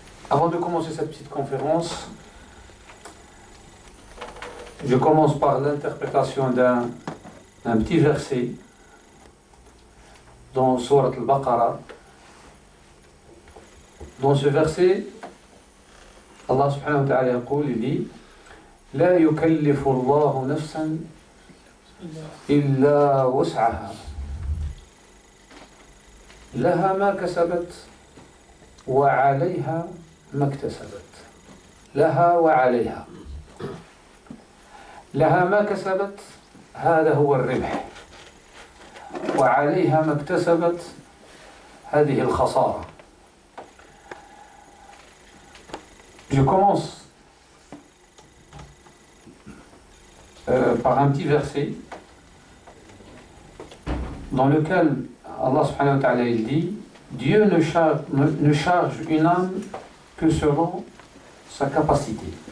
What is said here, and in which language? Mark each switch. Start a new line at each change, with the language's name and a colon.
French: Avant de commencer cette petite conférence, je commence par l'interprétation d'un petit verset dans Sourate Al-Baqarah. Dans ce verset, Allah subhanahu wa ta'ala dit
Arabic: لا يكلف الله نفسا إلا وسعها لها ما كسبت وعليها ما اكتسبت. لها وعليها. لها ما كسبت هذا هو الربح، وعليها ما اكتسبت هذه الخسارة.
French: Je commence par un petit verset dans lequel Allah subhanahu wa ta'ala il dit Dieu ne charge une âme que selon sa capacité.